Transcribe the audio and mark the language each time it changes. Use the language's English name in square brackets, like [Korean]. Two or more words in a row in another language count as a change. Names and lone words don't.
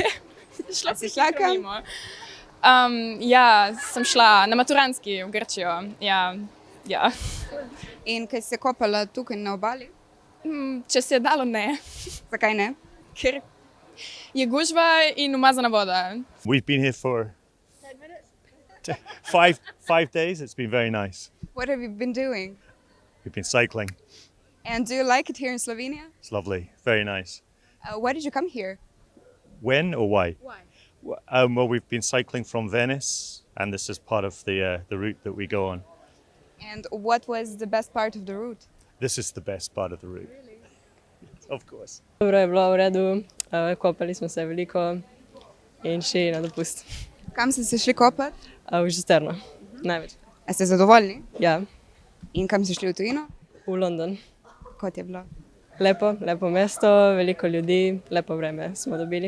[Slovenian] Si šla kam? Ja, sem šla na maturantski v Grčijo. Ja. In kaj si se kopala tukaj na obali? Če se je dalo, ne. Zakaj ne? Ker je gužva in umazana voda. [English] We've been here for 5 days. It's been very nice. What have you been doing? We've been cycling. And do you like it here in Slovenia? It's lovely. Very nice. Why did you come here? When or why? Why? Well, we've been cycling from Venice, and this is part of the route that we go on. And what was the best part of the route? This is the best part of the route. Really? Of course. [Slovenian] Dobro je bilo, v redu, kopali smo se veliko in šli na dopust. Kam ste se šli kopati? V Žisterno, največ. A ste zadovoljni? Ja. In kam ste šli v tujino? V London. Kot je bilo? Lepo mesto, veliko ljudi, lepo vreme smo dobili.